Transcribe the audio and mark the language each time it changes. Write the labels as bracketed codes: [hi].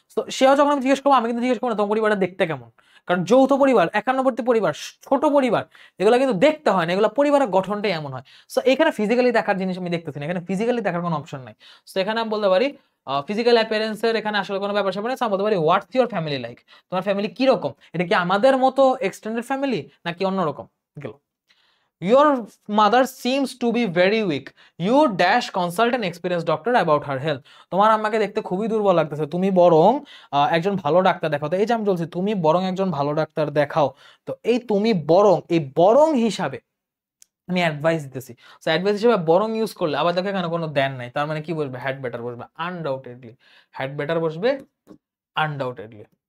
[bn] তো সেও যখন আমি জিজ্ঞেস করবো, আমি কিন্তু জিজ্ঞেস করবো না তোমার পরিবারটা দেখতে কেমন, কারণ যৌথ পরিবার, একান্নবর্তী পরিবার, ছোট পরিবার, এগুলো কিন্তু দেখতে হয় না, এগুলো পরিবারের গঠনটাই এমন হয়। সো এখানে ফিজিক্যালি দেখার জিনিস আমি দেখতেছি না, এখানে ফিজিক্যালি দেখার কোনো অপশন নাই। সো এখানে আমি বলতে পারি ফিজিক্যাল অ্যাপিয়ারেন্সের এখানে আসলে কোনো ব্যাপার স্যাপার নেই। আমি বলতে পারি [en] what's your family like, [bn] তোমার ফ্যামিলি কি রকম, এটা কি আমাদের মতো এক্সটেন্ডেড ফ্যামিলি নাকি অন্যরকম? গেল। [en] Your mother seems to be very weak. You dash consult an experienced doctor about her health. [bn] তোমার আম্মাকে দেখতে খুবই দুর্বল লাগতেছে, তুমি বরং একজন ভালো ডাক্তার দেখাও। তো এই যে আমি বলছি তুমি বরং একজন ভালো ডাক্তার দেখাও, তো এই তুমি বরং, এই বরং হিসাবে আমি অ্যাডভাইস দিতেছি। সো অ্যাডভাইস হিসেবে বরং ইউজ করলে আবার দেখো এখানে কোনো দেন নাই, তার মানে কি বসবে, হ্যাড বেটার বসবে আনডাউটেডলি, হ্যাড বেটার বসবে আনডাউটেডলি।